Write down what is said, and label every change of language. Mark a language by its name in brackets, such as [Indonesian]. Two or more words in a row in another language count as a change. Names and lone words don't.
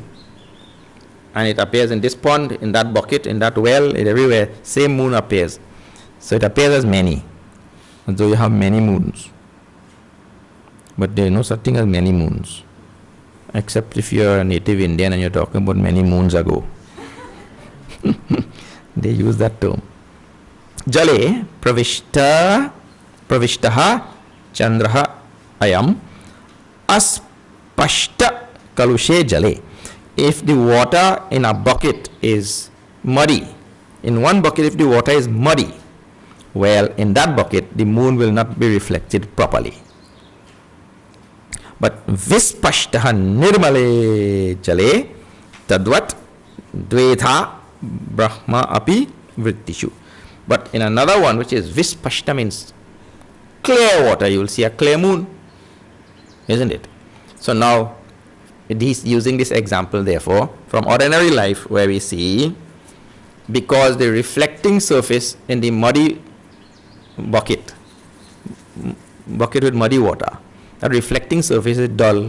[English] And it appears in this pond, in that bucket, in that well, everywhere, same moon appears. So it appears as many. And so you have many moons. But there is no such thing as many moons. Except if you are a native Indian and you are talking about many moons ago. They use that term. [Sanskrit] जले प्रविष्टः चन्द्रः अयम् अस्पष्ट कलुषे जले. [English] If the water in a bucket is muddy, in one bucket if the water is muddy, well, in that bucket the moon will not be reflected properly. [Sanskrit] But विस्पष्टः निर्मले जले तद्वत् द्वेथा ब्रह्म अपि वृत्तिषु. [English] But in another one, which is vispashta, means clear water, you will see a clear moon, isn't it? So now he's using this example, therefore, from ordinary life, where we see, because the reflecting surface in the muddy bucket with muddy water, that reflecting surface is dull.